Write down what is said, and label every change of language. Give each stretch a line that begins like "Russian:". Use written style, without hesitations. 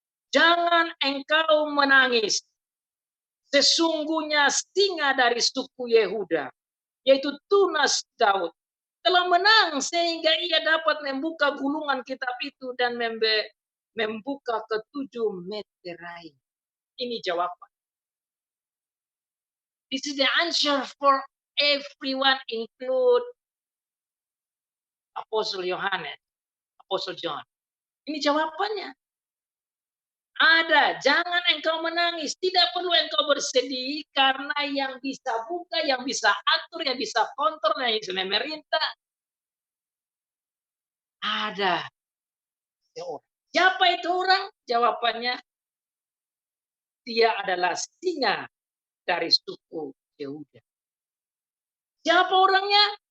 Indonesian: Jangan engkau menangis. Sesungguhnya singa dari suku Yehuda, yaitu Tunas Daud, telah menang sehingga ia dapat membuka gulungan kitab itu dan membuka ketujuh meterai. Ini jawaban.
English: This is the answer for everyone, include Apostle Yohanes, Apostle John.
Indonesian: Ini jawabannya. Ada, jangan engkau menangis. Tidak perlu engkau bersedih, karena yang bisa buka, yang bisa atur, yang bisa kontrol, yang bisa memerintah. Ada seorang. Siapa itu orang? Jawabannya, dia adalah singa dari suku Yehuda. Siapa orangnya?